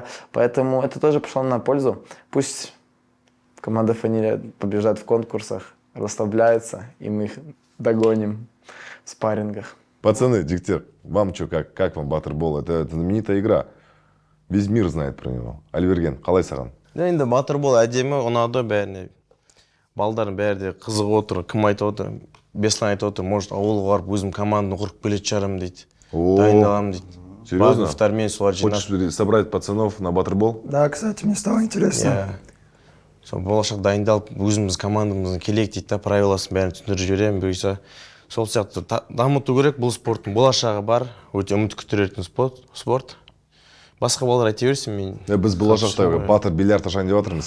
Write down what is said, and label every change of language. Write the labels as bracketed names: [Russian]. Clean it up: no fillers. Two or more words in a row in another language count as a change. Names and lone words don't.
[Russian] Поэтому это тоже пошло на пользу. Пусть команда Фаниля побеждает в конкурсах, расслабляется, и мы их догоним в спаррингах. Пацаны, Диктер, вам что, как вам баттербол? Это знаменитая игра. Весь мир знает про него. [Kazakh] Альберген, қалай саған? Енді баттербол әдемі ұнады бәріне. Балдардың бәрі де қызық отыр, кім айтып отыр, Беслан айтып отыр, может ауылға барып өзім команданы құрып келетін шығармын дейді. Дайындаламын дейді. [Russian] Серьезно? [Kazakh] Барлықтармен солар жинап. [Russian] Хочешь собрать пацанов на баттербол? Да, кстати, мне стало интересно. [Kazakh] Сол болашақ дайындалып, өзіміз командамыздың келейік дейді да, правиласын бәрін түсіндіріп жіберемін. Бұйырса, сол сияқты дамыту керек, бұл спорттың болашағы бар, өте үміт күттіретін спорт. Басқа балалар айта берсін, мен... Біз болашақта батыр, бильярд ашайын деп жатырмыз.